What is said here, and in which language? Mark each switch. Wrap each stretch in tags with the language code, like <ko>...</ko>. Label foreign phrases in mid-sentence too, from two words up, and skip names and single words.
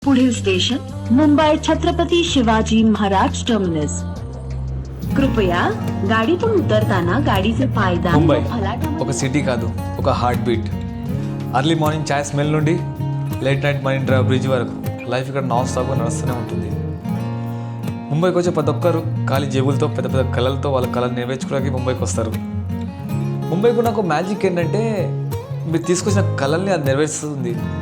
<mr>पुढील स्टेशन मुंबई छत्रपती शिवाजी महाराज टर्मिनस. कृपया गाडीतून उतरताना गाडीचे पायदान</mr> <te>ముంబై</te> <mr>व फलाटामध्ये</mr> <te>ఒక సిటీ కాదు, ఒక</te> <en>heart beat. early morning chai smell</en> <te>నుండి</te> <en>late night Marine Drive bridge</en> <te>వరకు లైఫ్ ఇక్కడ నాన్ స్టాప్గా నడుస్తూనే ఉంటుంది. ముంబైకి వచ్చే ప్రతి ఒక్కరు ఖాళీ జేబులతో పెద్ద పెద్ద కళలతో వాళ్ళ కళలు నెరవేర్చుకోవడానికి ముంబైకి వస్తారు. ముంబైకి నాకు మ్యాజిక్ ఏంటంటే మీరు తీసుకొచ్చిన కళల్ని అది నెరవేరుస్తుంది.</te>